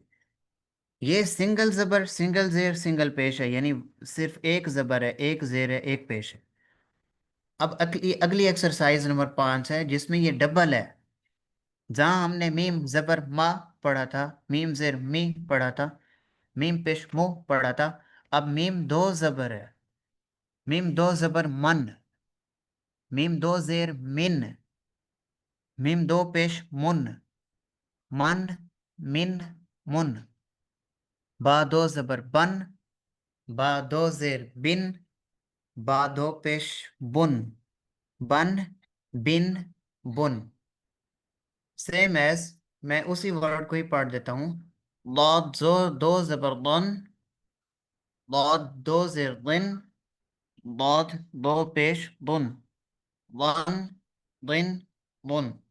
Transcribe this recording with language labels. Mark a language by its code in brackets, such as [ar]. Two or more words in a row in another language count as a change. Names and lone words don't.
[ur] یہ سنگل زبر سنگل زیر سنگل پیش ہے، یعنی صرف ایک زبر ہے، ایک زیر ہے، ایک پیش ہے. اب اگلی ایکسرسائز نمبر 5 ہے جس میں یہ ڈبل ہے. جہاں ہم نے میم زبر ما پڑھا تھا، میم زیر می پڑھا تھا، میم پیش مو پڑھا تھا، اب میم دو زبر ہے. میم دو زبر من، میم دو زیر من، میم دو پیش من، من من من. با دو زبر بن، با دو زیر بن، با دو پیش بن، بن بن بن. [en] same as [ur] میں اسی ورڈ کو ہی پڑھ دیتا ہوں. ضاد دو زبر ضن، ضاد دو زیر ضن، ضاد دو پیش ضن، ضن ضن ضن.